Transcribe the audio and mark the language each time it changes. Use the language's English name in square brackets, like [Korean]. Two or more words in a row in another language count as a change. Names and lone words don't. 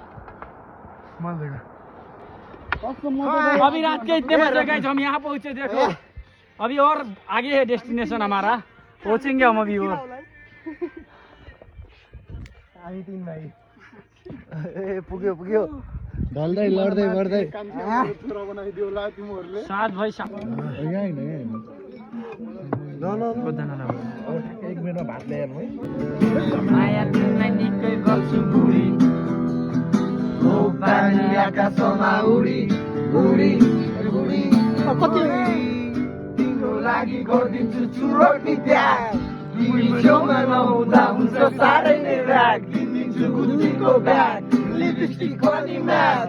[Hindi] अभी रात के इतने बजे गए हम यहाँ पहुँचे, देखो अभी और आगे है डेस्टिनेशन हमारा, पहुँचेंगे हम अभी और। [Nepali] हामी तीन भाइ ए पुग्यो पुग्यो ढल्दै लड्दै बढ्दै साथ भाई साथ एक मिनटमा भात ल्याएर है माया तिमीलाई निकै गर्छु बुढी, पानी आकाशमा उडी उडी उडी तिम्रो लागि गरिदिन्छु चुरोटी त्याग तिमी छेउमा नहुँदा हुन्छ साह्रै नै राग किनिदिन्छु गुच्चीको ब्याग लिपस्टिक पनि म्याच